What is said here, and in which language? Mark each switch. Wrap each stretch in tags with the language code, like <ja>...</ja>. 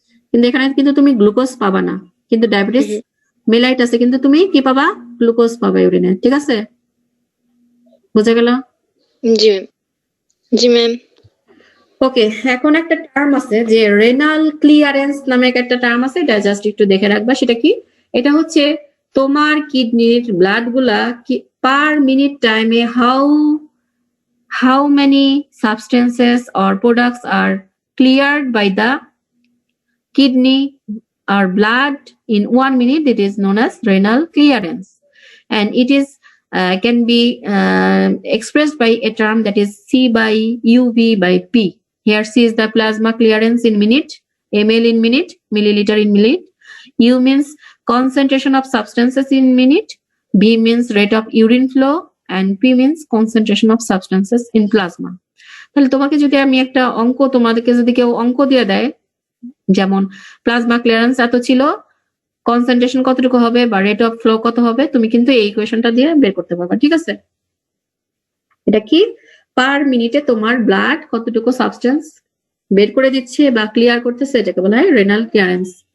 <bn>কিন্তু এখানে কিন্তু তুমি গ্লুকোজ পাবা না, কিন্তু ডায়াবেটিস হুম। মেলাইটাসে কিন্তু তুমি কি পাবা? গ্লুকোজ পাবা ইউরিনে, ঠিক আছে? বুঝা গেল? জি ম্যাম। জি ম্যাম। ওকে, এখন একটা টার্ম আছে যে রেনাল ক্লিয়ারেন্স নামে একটা টার্ম আছে, এটা জাস্ট একটু দেখে রাখবা। সেটা কি? এটা হচ্ছে তোমার কিডনির ব্লাড গুলা পার মিনিট টাইমে</bn> <en>how many substances or products are cleared by the kidney or blood in 1 minute. It is known as renal clearance, and it is can be expressed by a term that is C by UV by P. Here C is the plasma clearance in minute, ml in minute, milliliter in minute. U means concentration of substances in minute. B means rate of urine flow, and P means concentration of substances in plasma.</en> <bn>তাহলে তোমাকে যদি আমি একটা অঙ্ক, তোমাদেরকে যদি কেউ অঙ্ক দিয়ে দেয়, যেমন প্লাজমা ক্লিয়ারেন্স এত ছিল, কনসেন্ট্রেশন কতটুকু হবে বা রেট অফ ফ্লো কত হবে, তুমি কিন্তু এই ইকুয়েশনটা দিয়ে বের করতে পারবা, ঠিক আছে? এটা কি? পার মিনিটে তোমার ব্লাড কতটুকু সাবস্টেন্স বের করে দিচ্ছে বা ক্লিয়ার করতেছে, এটাকে বলা হয় রেনাল ক্লিয়ারেন্স।</bn>